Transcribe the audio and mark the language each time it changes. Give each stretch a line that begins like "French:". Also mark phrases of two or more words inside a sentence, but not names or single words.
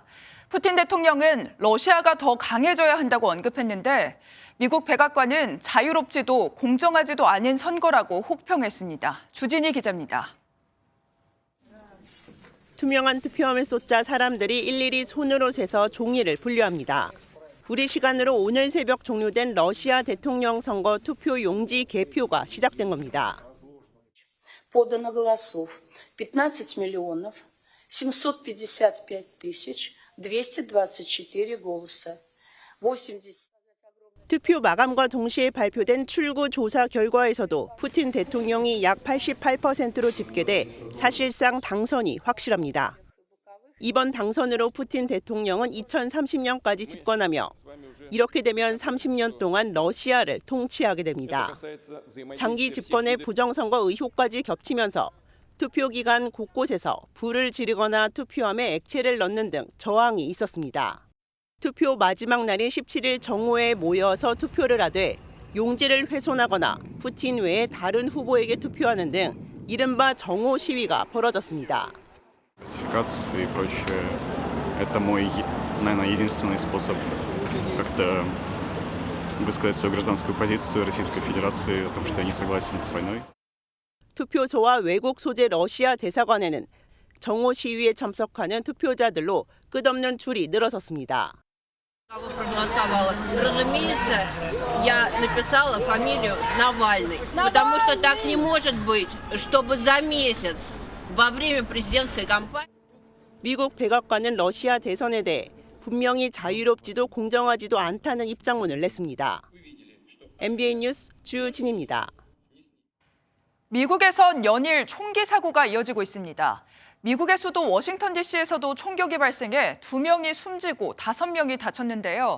Korean: 푸틴 대통령은 러시아가 더 강해져야 한다고 언급했는데 미국 백악관은 자유롭지도 공정하지도 않은 선거라고 혹평했습니다. 주진희 기자입니다. 투명한 투표함을 쏟자 사람들이 일일이 손으로 세서 종이를 분류합니다. 우리 시간으로 오늘 새벽 종료된 러시아 대통령 선거 투표 용지 개표가 시작된 겁니다.
Russian: Подано голосов 15 миллионов 755 тысяч 224 голоса.
Korean: 80 투표 마감과 동시에 발표된 출구 조사 결과에서도 푸틴 대통령이 약 88%로 집계돼 사실상 당선이 확실합니다. 이번 당선으로 푸틴 대통령은 2030년까지 집권하며 이렇게 되면 30년 동안 러시아를 통치하게 됩니다. 장기 집권의 부정선거 의혹까지 겹치면서 투표 기간 곳곳에서 불을 지르거나 투표함에 액체를 넣는 등 저항이 있었습니다. 투표 마지막 날인 17일 정오에 모여서 투표를 하되 용지를 훼손하거나 푸틴 외에 다른 후보에게 투표하는 등 이른바 정오 시위가 벌어졌습니다.
Russian: Фальсификации и прочее. Это мой, наверное, единственный способ как-то высказать свою гражданскую позицию Российской Федерации о том, что я не согласен с войной.
Korean: 투표소와 외국 소재 러시아 대사관에는 정오 시위에 참석하는 투표자들로 끝없는 줄이 늘어섰습니다.
Russian: Разумеется, я написала фамилию Навальный, потому что так не может быть, чтобы за месяц во время президентской кампании.
Korean: 미국 백악관은 러시아 대선에 대해 분명히 자유롭지도 공정하지도 않다는 입장문을 냈습니다. MBN 뉴스 주진입니다. 미국에선 연일 총기 사고가 이어지고 있습니다. 미국의 수도 워싱턴 DC에서도 총격이 발생해 2명이 숨지고 5명이 다쳤는데요.